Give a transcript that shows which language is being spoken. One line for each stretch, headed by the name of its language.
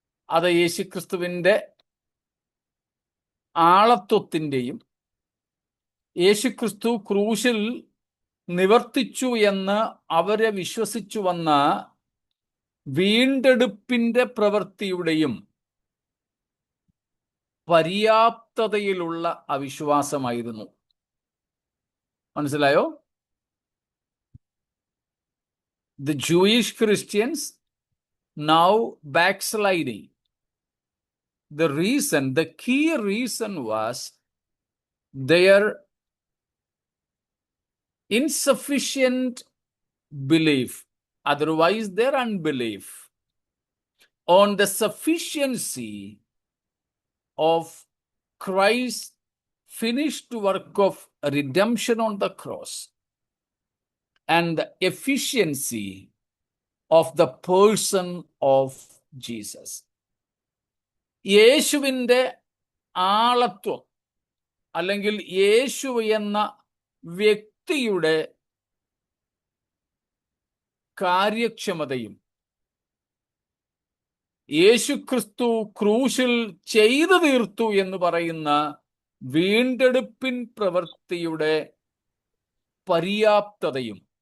Malayalam: അത് യേശുക്രിസ്തുവിന്റെ ആളത്വത്തിൻ്റെയും യേശുക്രിസ്തു ക്രൂശിൽ നിവർത്തിച്ചു എന്ന് അവരെ വിശ്വസിച്ചു വന്ന വീണ്ടെടുപ്പിന്റെ പ്രവൃത്തിയുടെയും പര്യാപ്തതയിലുള്ള അവിശ്വാസമായിരുന്നു. മനസ്സിലായോ?
English: The Jewish Christians now backsliding. The key reason was their insufficient belief, otherwise their unbelief, on the sufficiency of Christ's finished work of redemption on the cross and the efficiency of the person of Jesus.
Malayalam: യേശുവിൻ്റെ ആളത്വം അല്ലെങ്കിൽ യേശു എന്ന വ്യക്തിയുടെ കാര്യക്ഷമതയും യേശുക്രിസ്തു ക്രൂശിൽ ചെയ്തു തീർത്തു എന്ന് പറയുന്ന വീണ്ടെടുപ്പിൻ പ്രവൃത്തിയുടെ പര്യാപ്തതയും